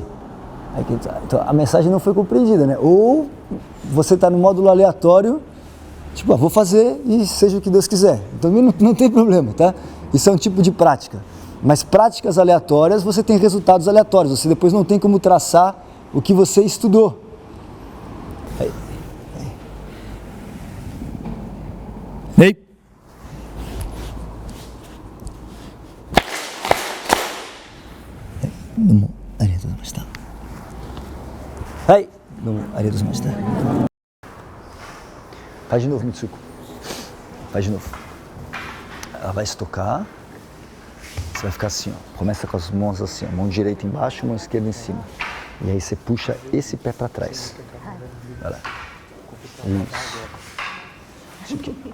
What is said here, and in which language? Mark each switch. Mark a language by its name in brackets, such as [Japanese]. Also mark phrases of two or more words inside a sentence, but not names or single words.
[Portuguese] Então, a mensagem não foi compreendida, né? Ou você está no módulo aleatório, tipo, vou fazer e seja o que Deus quiser. Então não tem problema, tá? Isso é um tipo de prática. Mas práticas aleatórias, você tem resultados aleatórios. Você depois não tem como traçar o que você estudou. Aí. Ei. [Japanese] どうもありがとうございました. [Portuguese] Aí. [Japanese] どうもありがとうございました. [Portuguese] Faz de novo, Mitsuko. Faz de novo. Ela vai se tocar. Você vai ficar assim, ó. Começa com as mãos assim, ó. Mão direita embaixo, mão esquerda em cima. E aí você puxa esse pé para trás. Vai lá. Isso aqui.